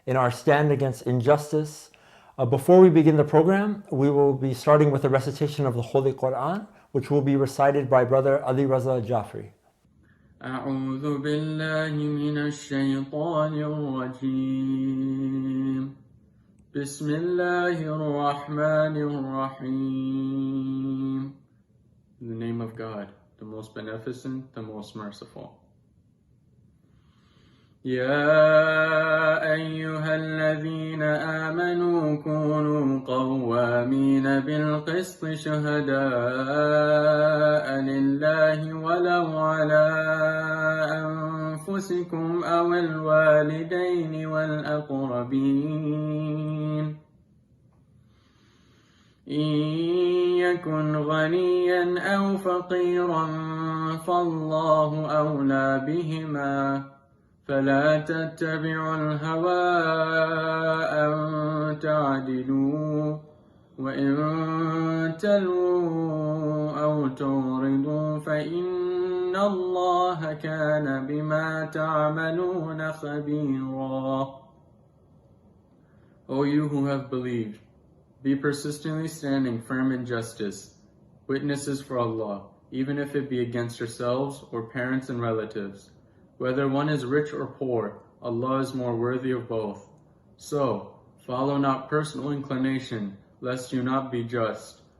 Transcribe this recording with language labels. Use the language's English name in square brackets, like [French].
[English] in our stand against injustice. Before we begin the program, we will be starting with a recitation of the Holy Quran, which will be recited by Brother Ali Raza Jafri. [Arabic] أعوذ بالله من الشيطان الرجيم بسم الله الرحمن الرحيم. [English] In the name of God, the most beneficent, the most merciful. [Arabic] يا أيها الذين آمنوا كونوا قوامين بالقسط شهداء لله ولو على أنفسكم أو الوالدين والأقربين إن يكن غنيا أو فقيرا فالله أولى بهما فلا تتبعوا الهوى أن تعدلوا وإن تلووا أو تعرضوا فإن الله كان بما تعملون خبيرا. [English] O you who have believed, be persistently standing firm in justice, witnesses for Allah, even if it be against yourselves or parents and relatives. Whether one is rich or poor, Allah is more worthy of both. So, follow not personal inclination, lest you not be just.